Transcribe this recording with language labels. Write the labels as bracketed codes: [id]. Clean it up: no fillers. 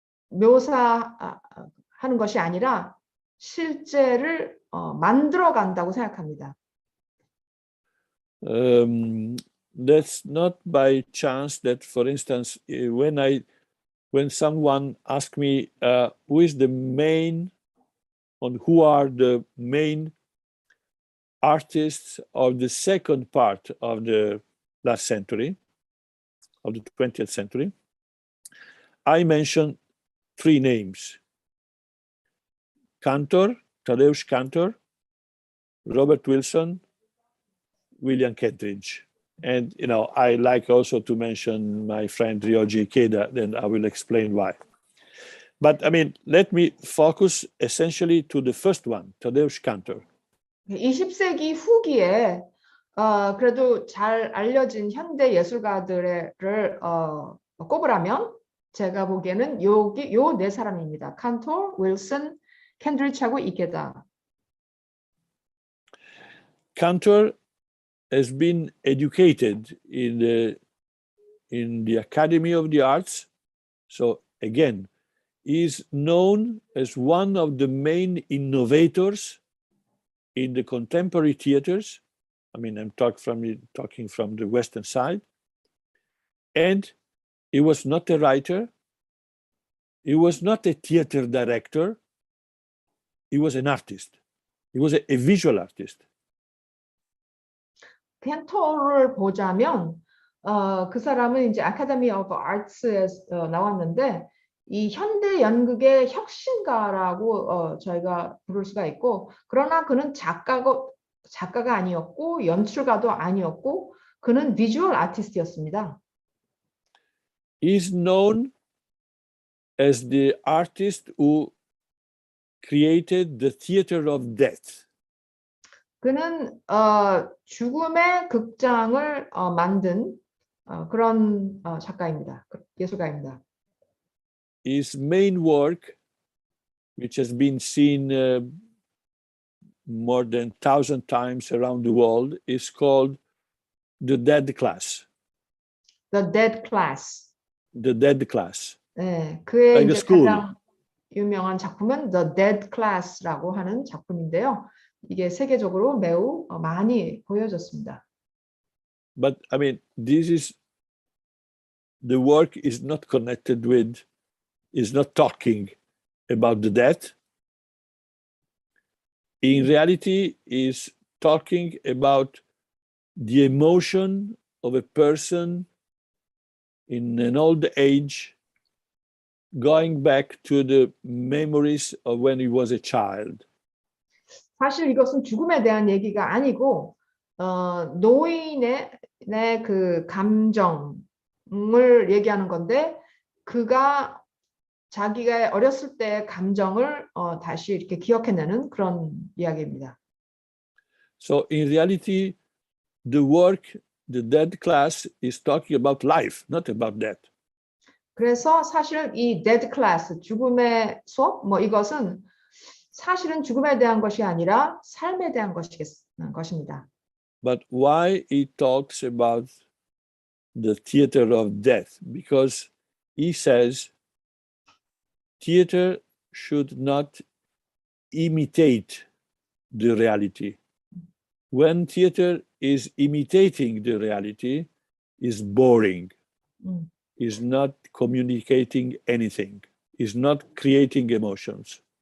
[ko] 묘사하는 것이 아니라 실제를 만들어 간다고 생각합니다. [en] That's not by chance that, for instance, when someone asks me who is the main, or who are the main artists of the second part of the last century, of the 20th century, I mention three names: Cantor, Tadeusz Cantor, Robert Wilson, William Kentridge. And, you know, I like also to mention my friend Ryoji Ikeda, then I will explain why. But I mean, let me focus essentially to the first one, Tadeusz Cantor. [ko] 20세기 후기에 그래도 잘 알려진 현대 예술가들을 꼽으라면 제가 보기에는 요 네 사람입니다. 칸토, 윌슨, 켄드리치하고 이케다. [en] Cantor has been educated in the Academy of the Arts. So again, he is known as one of the main innovators in the contemporary theaters. I mean, I'm talking from the Western side. And he was not a writer. He was not a theater director. He was an artist. He was a visual artist. [ko] 켄토를 보자면 그 사람은 이제 아카데미 오브 아츠에 나왔는데 이 현대 연극의 혁신가라고 저희가 부를 수가 있고, 그러나 그는 작가가 아니었고 연출가도 아니었고 그는 비주얼 아티스트였습니다. [en] He is known as the artist who created the theater of death. [ko] 그는 죽음의 극장을 만든 그런 작가입니다. 예술가입니다. [en] His main work, which has been seen more than 1,000 times around the world, is called The Dead Class. The Dead Class. The Dead Class. [ko] 네, 그의 [en] Like [ko] 이제 가장 유명한 작품은 The Dead Class라고 하는 작품인데요. 이게 세계적으로 매우 많이 보여졌습니다. [en] But I mean, the work is not connected with, is not talking about the death. In reality, is talking about the emotion of a person in an old age going back to the memories of when he was a child. [ko] 사실 이것은 죽음에 대한 얘기가 아니고 노인의 그 감정을 얘기하는 건데, 그가 자기가 어렸을 때의 감정을 다시 이렇게 기억해내는 그런 이야기입니다. [en] So in reality, the work, The Dead Class, is talking about life, not about death. [ko] 그래서 사실 이 Dead Class, 죽음의 수업, 이것은 사실은 죽음에 대한 것이 아니라 삶에 대한 것입니다. [en] But why he talks about the theater of death? Because he says theater should not imitate the reality. When theater is imitating the reality, is boring, is not communicating anything, is not creating emotions.